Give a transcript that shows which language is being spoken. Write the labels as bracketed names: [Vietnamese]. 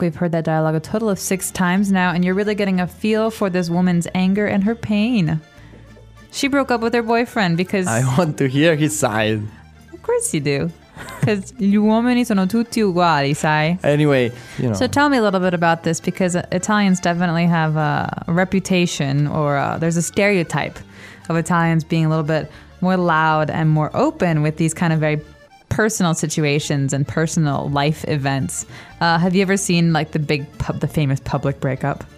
[English] We've heard that dialogue a total of 6 times now, and you're really getting a feel for this woman's anger and her pain. She broke up with her boyfriend because... I want to hear his side. Of course you do. Because [Italian] gli uomini sono tutti uguali, sai? [English] Anyway, you know. So tell me a little bit about this, because Italians definitely have a reputation, or there's a stereotype of Italians being a little bit more loud and more open with these kind of very personal situations and personal life events. Have you ever seen like the big, the famous public breakup?